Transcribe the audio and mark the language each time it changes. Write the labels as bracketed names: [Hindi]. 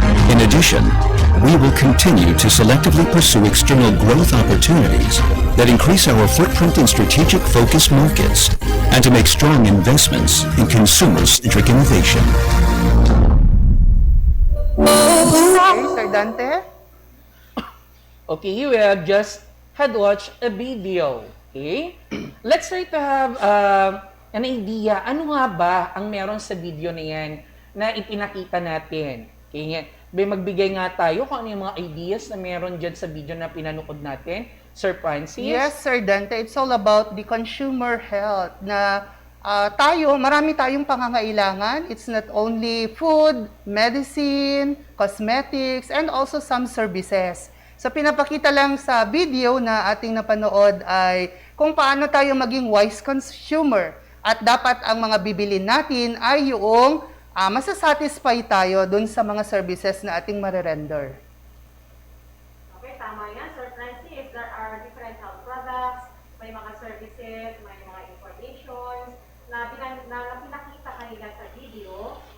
[English] In addition, we will continue to selectively pursue external growth opportunities that increase our footprint in strategic focus markets and to make strong investments in consumer-centric innovation. Okay, Sir Dante? Okay, you have just had watched a video. Okay? Let's try to have an idea. [Filipino] Ano nga ba ang meron sa video na yan na ipinakita natin? Okay, magbigay nga tayo kung ano yung mga ideas na meron dyan sa video na pinanood natin. Sir Francis? [English] Yes, Sir Dante. It's all about the consumer health [Filipino] na marami tayong pangangailangan. [English] It's not only food, medicine, cosmetics, and also some services. [Filipino] So pinapakita lang sa video na ating napanood ay kung paano tayo maging wise consumer at dapat ang mga bibilin natin ay yung masasatisfy tayo dun sa mga services na ating marerender. Okay, tama yan, Sir Francis. [English] There are different health products, [Filipino] may mga services, may mga informations na pinakita kanila sa video.